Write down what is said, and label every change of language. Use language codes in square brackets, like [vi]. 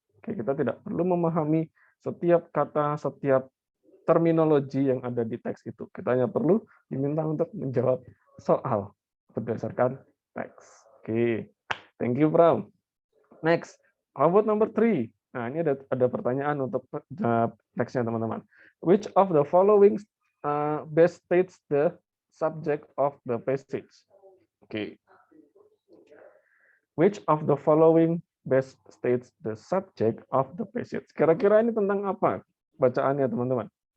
[id] Oke, kita tidak perlu memahami setiap kata, setiap terminologi yang ada di teks itu. Kita hanya perlu diminta untuk menjawab soal berdasarkan teks. [en] Oke, thank you Pram. Next, how about number 3? [id] Nah, ini ada pertanyaan untuk teksnya teman-teman. [en] Which of the following best states the subject of the passage? Okay. Which of the following best states the subject of the passage? [id] Kira-kira ini tentang apa bacaannya, teman-teman?